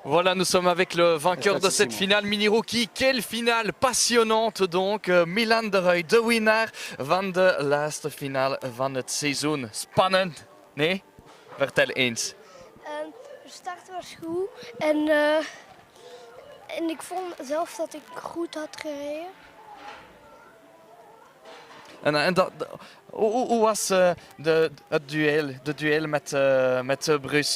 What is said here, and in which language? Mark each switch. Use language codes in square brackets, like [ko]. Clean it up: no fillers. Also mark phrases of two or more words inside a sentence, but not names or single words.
[fr] Voilà, nous sommes avec le vainqueur de cette finale mini-rookie. Quelle finale passionnante donc. [nl] Milan de Rooij, de winnaar van de laatste finale van het seizoen. Spannend, nee? Vertel eens. De start was goed en ik vond zelf dat ik goed had gereden. Hoe was het duel met Bruce?